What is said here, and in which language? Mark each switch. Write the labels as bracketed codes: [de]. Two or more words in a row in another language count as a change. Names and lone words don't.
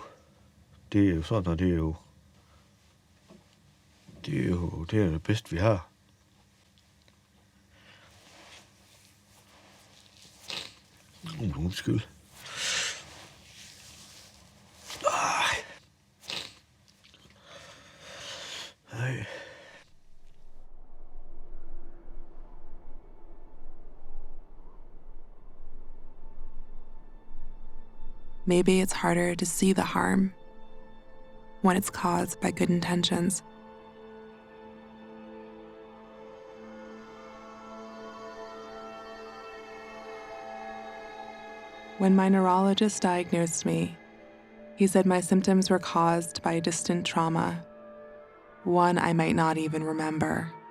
[da] Det er jo sådan, og det er det bedste, vi har. Undskyld. Ej. [en] Maybe it's harder to see the harm when it's caused by good intentions. When my neurologist diagnosed me, he said my symptoms were caused by a distant trauma, one I might not even remember.